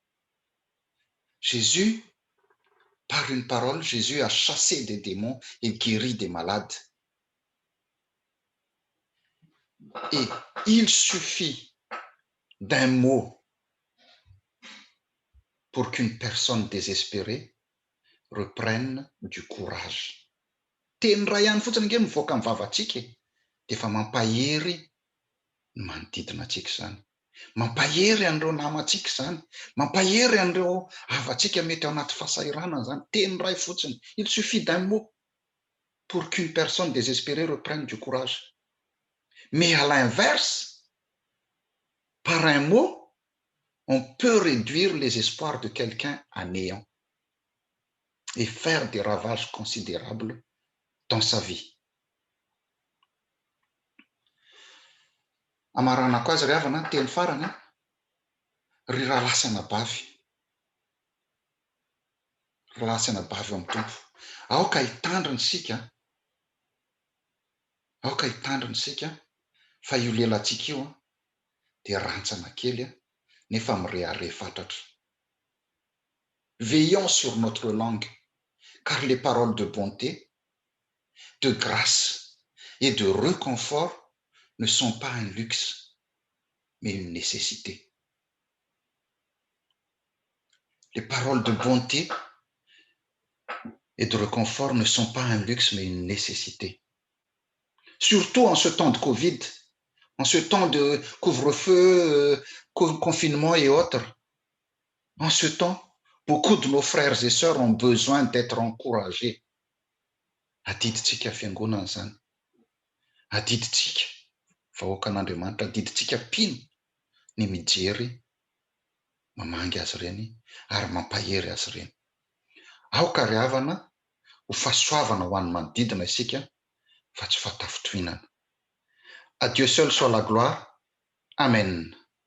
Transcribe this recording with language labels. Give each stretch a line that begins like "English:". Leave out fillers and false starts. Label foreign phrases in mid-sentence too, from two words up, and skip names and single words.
French: Par une parole, Jésus a chassé des démons et guéri des malades. Et il suffit d'un mot pour qu'une personne désespérée reprenne du courage.
Malagasy: Teny ray ihany fotsiny nge mivoaka amin'ny vavantsika dia efa mampahery ny manodidina antsika izany. Mampahery an'ireo namantsika izany. Mampahery an'ireo havantsika mety ao anaty fahasahiranana izany. Teny ray fotsiny.
French: Il suffit d'un mot pour qu'une personne désespérée reprenne du courage. Mais à l'inverse, par un mot, on peut réduire les espoirs de quelqu'un à néant et faire des ravages considérables dans sa vie.
Malagasy: Amaranako azy ry havana, teny farany, ry rahalasana bavy. Rahalasana bavy amin'ny tompo. Aoka hitandrina isika. Aoka hitandrina isika fa io lelantsika io dia rantsana kely nefa mirehare fatratra.
French: Veillons sur notre langue, car les paroles de bonté, de grâce et de réconfort ne sont pas un luxe, mais une nécessité. Les paroles de bonté et de réconfort ne sont pas un luxe, mais une nécessité. Surtout en ce temps de Covid, en ce temps de couvre-feu, confinement et autres. En ce temps, beaucoup de nos frères et sœurs ont besoin d'être encouragés.
Malagasy: Adiditsika fiangonana zany. Adiditsika vahoakan'Andriamanitra, adiditsika mpino ny mijery mamangy azy ireny ary mampahery azy ireny. Aoka ry havana ho fahasoavana ho an'ny manodidina isika fa tsy fahatafitroinana.
French: À Dieu seul soit la gloire. Amen.